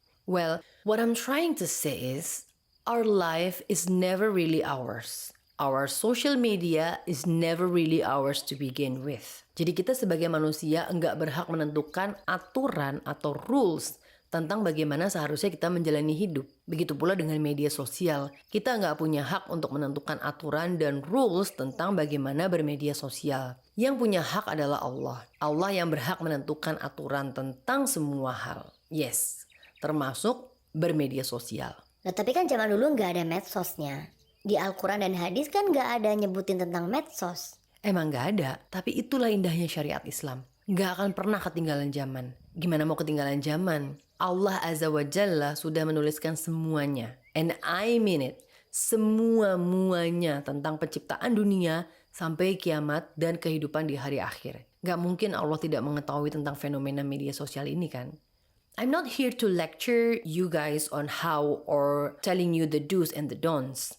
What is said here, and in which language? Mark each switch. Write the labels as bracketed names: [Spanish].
[English] Well, what I'm trying to say is, our life is never really ours. Our social media is never really ours to begin with. [Indonesian] Jadi kita sebagai manusia enggak berhak menentukan aturan atau rules tentang bagaimana seharusnya kita menjalani hidup. Begitu pula dengan media sosial. Kita nggak punya hak untuk menentukan aturan dan rules tentang bagaimana bermedia sosial. Yang punya hak adalah Allah. Allah yang berhak menentukan aturan tentang semua hal. Yes, termasuk bermedia sosial. Nah, tapi kan zaman dulu nggak ada medsosnya. Di Al-Quran dan hadis kan nggak ada nyebutin tentang medsos. Emang gak ada, tapi itulah indahnya syariat Islam. Gak akan pernah ketinggalan zaman. Gimana mau ketinggalan zaman? Allah Azza wa Jalla sudah menuliskan semuanya. [English] And I mean it. [Indonesian] Semua-muanya tentang penciptaan dunia sampai kiamat dan kehidupan di hari akhir. Gak mungkin Allah tidak mengetahui tentang fenomena media sosial ini kan? [English] I'm not here to lecture you guys on how or telling you the do's and the don'ts.